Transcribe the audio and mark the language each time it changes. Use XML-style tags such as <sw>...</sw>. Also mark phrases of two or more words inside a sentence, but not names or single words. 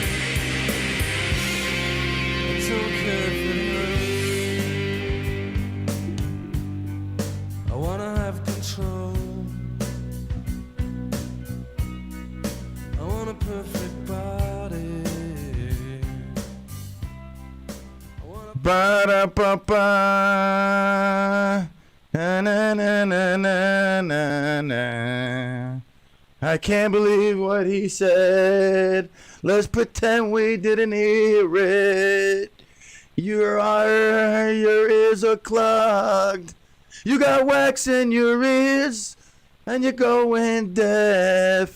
<en>I don't care if it hurts. I wanna have control. I want a perfect body. Ba-da-ba-ba. Na-na-na-na-na-na. I can't believe what he said. Let's pretend we didn't hear it. Your ears are clogged. You got wax in your ears, and you're going deaf.</en>